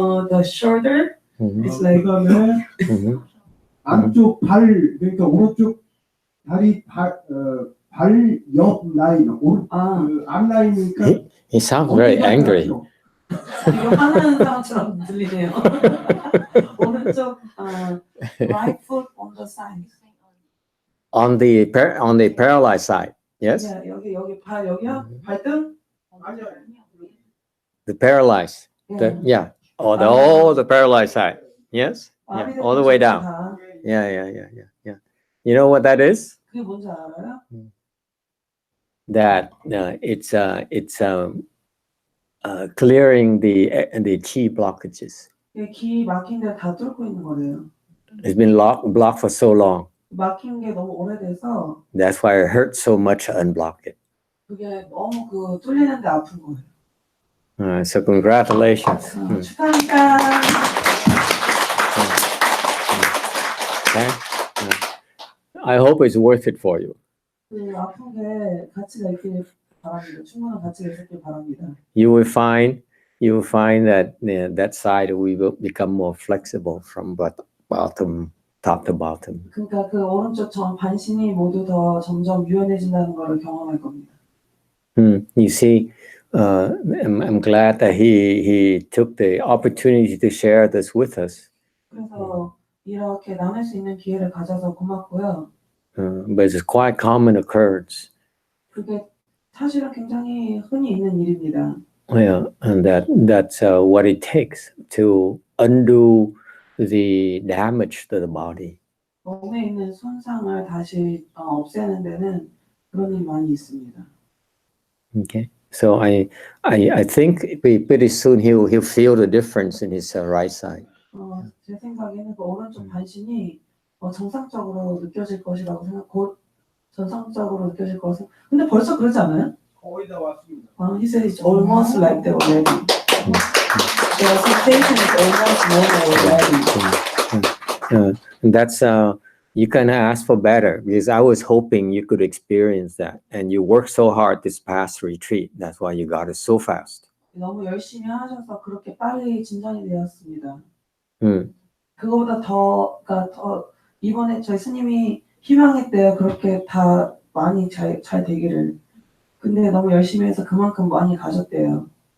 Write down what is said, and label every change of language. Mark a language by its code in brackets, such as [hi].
[en] the shoulder Mhm, is like [ko] 그다음에 mhm. 안쪽 발 그러니까 오른쪽 다리 발 옆 라인 그 앞라인이니까 [en] He sounds very angry. [ko] 이거 화나는 사람처럼 들리네요. [en] 오른쪽 right foot on the side. On the paralyzed side, yes? [ko] 네, 여기 발 여기요? 발등? 아니야 [en] The paralyzed, yeah. Oh, the paralyzed side, yes? Yeah, all the way down. Yeah. You know what that is? [ko] 그게 뭔지 알아요? [en] That it's clearing the chi blockages. [ko] 이게 기 막힌 데 다 뚫고 있는 거래요. [en] It's been blocked for so long. [ko] 막힌 게 너무 오래돼서 [en] That's why it hurts so much to unblock it. [ko] 그게 너무 그 뚫리는데 아픈 거예요. [en] So congratulations. [ko] 축하합니다. [en] Okay. I hope it's worth it for you. [ko] 그 아픈 게 가치가 있길 바랍니다. 충분한 가치가 있길 바랍니다. [en] You will find that that side will become more flexible from bottom, top to bottom. [ko] 그러니까 그 오른쪽 전 반신이 모두 더 점점 유연해진다는 것을 경험할 겁니다. [en] You see, I'm glad that he took the opportunity to share this with us. [ko] 그래서 이렇게 나눌 수 있는 기회를 가져서 고맙고요. [en] But it's quite common occurrence. [ko] 그게 사실은 굉장히 흔히 있는 일입니다. [en] Yeah, and that's what it takes to undo the damage to the body. [ko] 몸에 있는 손상을 다시 없애는 데는 그런 일이 많이 있습니다. [en] Okay, so I think pretty soon he'll feel the difference in his right side. [ko] 제 생각에는 그 오른쪽 반신이 정상적으로 느껴질 것이라고 곧 정상적으로 느껴질 것은. 근데 벌써 그러지 않아요? 거의 다 왔습니다. [en] He said it's almost like that already. The sensation is almost normal already. And that's you can ask for better because I was hoping you could experience that, and you worked so hard this past retreat. That's why you got it so fast. [ko] 너무 열심히 하셔서 그렇게 빨리 진전이 되었습니다. Mm. 그거보다 더 이번에 저희 스님이 희망했대요. 그렇게 다 많이 잘 되기를. 근데 너무 열심히 해서 그만큼 많이 가셨대요.